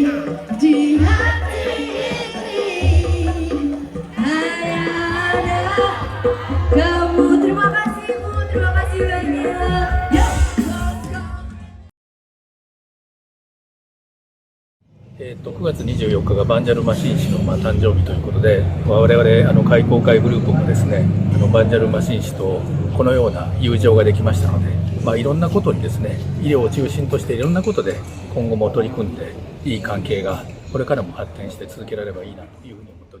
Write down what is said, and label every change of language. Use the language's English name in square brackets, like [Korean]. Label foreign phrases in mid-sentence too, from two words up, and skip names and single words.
[Indonesian] di hati ini hanya ada kamu. Terima kasih Bu, terima kasih banyak. Yo, [Japanese] 9月24日がバンジャルマシン誌の誕生日ということで、我々開講会グループもですね、バンジャルマシン誌とこのような友情ができましたので、いろんなことにですね、医療を中心としていろんなことで今後も取り組んでいい関係がこれからも発展して続けられればいいなというふうに思います。